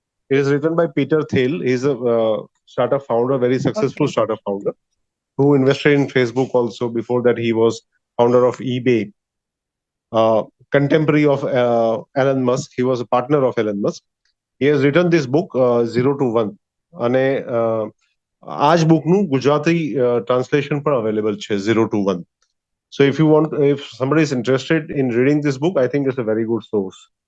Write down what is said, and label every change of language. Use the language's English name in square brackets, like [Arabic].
[English] It is written by Peter Thiel. He's a startup founder, very successful okay. startup founder, who invested in Facebook also. Before that, he was founder of eBay, uh, contemporary of Elon Musk. He was a partner of Elon Musk. He has written this book, Zero to One. [Gujarati] અને આ જ બુકનું Gujarati translation પણ available છે, Zero to One. [English] So if somebody is interested in reading this book, I think it's a very good source.